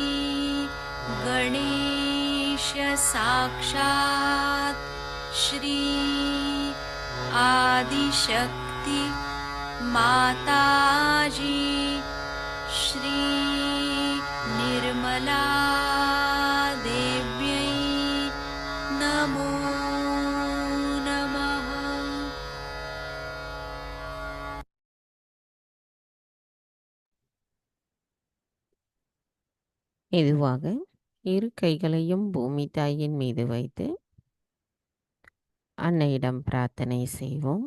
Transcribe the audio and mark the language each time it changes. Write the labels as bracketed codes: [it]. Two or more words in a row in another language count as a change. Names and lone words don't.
[sa] गणेश साक्षात् श्री आदिशक्ति माताजी श्री निर्मला देव्यै नमो नमः। [ta] மெதுவாக இரு கைகளையும் பூமி தாயின் மீது வைத்து அன்னையிடம் பிரார்த்தனை செய்வோம்.